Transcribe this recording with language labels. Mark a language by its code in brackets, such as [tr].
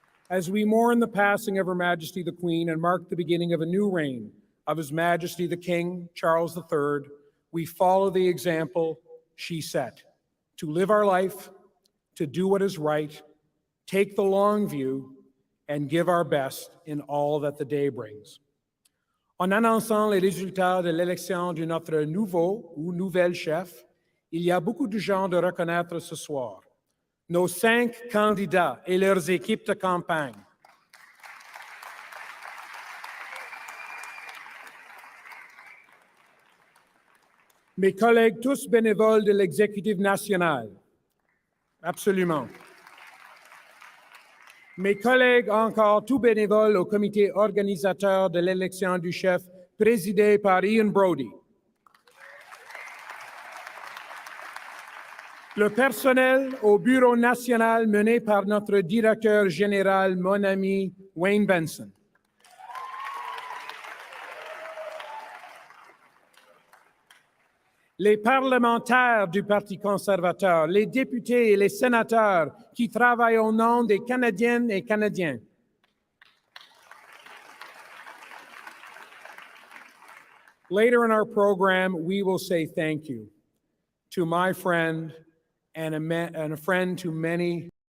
[en] As we mourn the passing of Her Majesty the Queen and mark the beginning of a new reign of His Majesty the King, Charles III, we follow the example she set: to live our life, to do what is right, take the long view, and give our best in all that the day brings. [fr] En annonçant les résultats de l'élection de notre nouveau ou nouvelle chef, il y a beaucoup de gens de reconnaître ce soir. Nos 5 candidats et leurs équipes de campagne. Mes collègues tous bénévoles de l'exécutif national. Absolument. Mes collègues encore tout bénévoles au comité organisateur de l'élection du chef présidé par Ian Brody. Le personnel au bureau national mené par notre directeur général, mon ami Wayne Benson. Les parlementaires du Parti conservateur, les députés et les sénateurs qui travaillent au nom des Canadiennes et Canadiens. [en] Later in our program, we will say thank you to my friend and a friend to many.